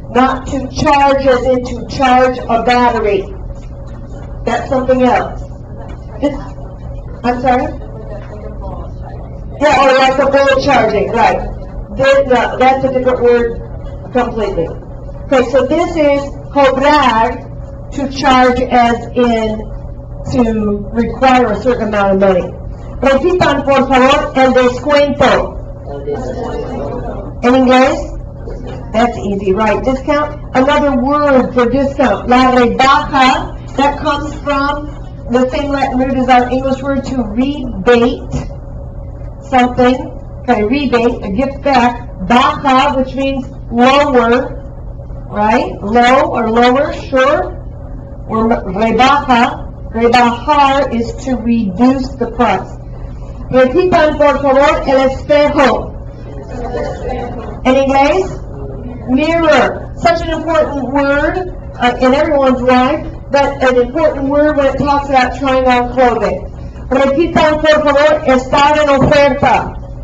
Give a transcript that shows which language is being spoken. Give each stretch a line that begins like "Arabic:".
English: Not to charge as in to charge a battery. That's something else. I'm sorry? Yeah, or like a bullet charging, right. That's a different word completely. Okay, so this is cobrar, to charge as in to require a certain amount of money.
Spanish: Repitan, por favor, el descuento. En inglés?
English: That's easy, right? Discount. Another word for discount.
Spanish: La rebaja.
English: That comes from the same Latin root as our English word to rebate something. Okay, rebate, a gift back. Baja, which means lower, right? Low or lower, sure. Or rebaja. Rebajar is to reduce the price.
Spanish: Repitan, por favor, el espejo. En inglés?
English: Mirror. Such an important word in everyone's life, but an important word when it talks about trying on clothing.
Spanish: Repitan, por favor, estar en oferta.